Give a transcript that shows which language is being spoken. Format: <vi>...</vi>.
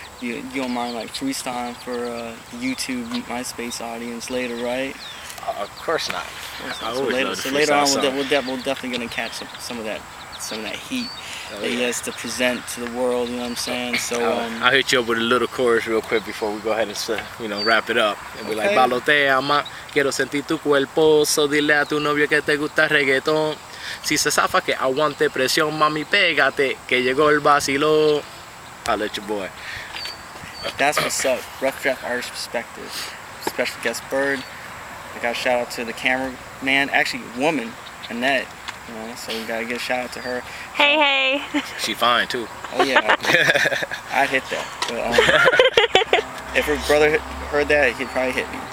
<en>You don't mind like freestyling for the YouTube MySpace audience later, right? Of course not. I always love to later on, freestyle we're definitely gonna catch some of that heat that he has to present to the world. You know what I'm saying? So I'll hit you up with a little chorus real quick before we go ahead and wrap it up. And be like, Okay.</en> <es>balotea más, quiero sentir tu cuerpo,</es> <en>so</en> <es>dile a tu novio que te gusta el reggaetón. Si se zafa que aguante presión, mami pégate, que llegó el vacilón.</es> <en>I'll let your boy. that's what's up. RoughDraft Artist Perspective. Special guest Bird. I got a shout out to the cameraman, actually woman, Anette. You know, so we gotta give a shout out to her. Hey. She fine too. Oh yeah, I'd hit that. But, if her brother heard that, he'd probably hit me.</en>